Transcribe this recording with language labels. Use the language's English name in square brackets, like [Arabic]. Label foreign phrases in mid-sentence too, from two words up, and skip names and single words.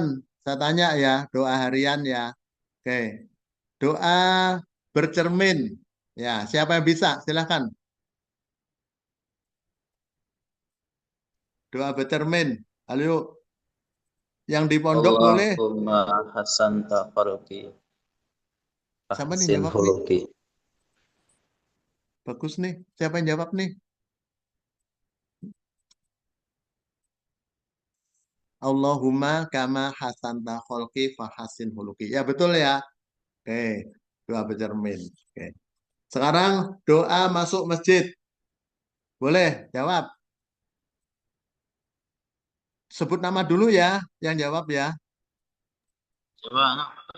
[Indonesian] Saya tanya ya doa harian ya. Oke. Doa bercermin. Ya, siapa yang bisa? Silahkan. Doa bercermin. Halo, yang di pondok boleh. [Arabic] اللهم حسنت خلقي [Indonesian] Siapa nih [Arabic] fahsin [Indonesian] jawab nih? [Arabic] khuluqi. [Indonesian] Bagus nih. Siapa yang jawab nih? [Arabic] اللهم كما حسنت خلقي فحسن خلقي. [Indonesian] Ya betul ya. Oke, doa bercermin. Oke. Sekarang doa masuk masjid. Boleh jawab. Sebut nama dulu ya yang jawab ya. Coba anak.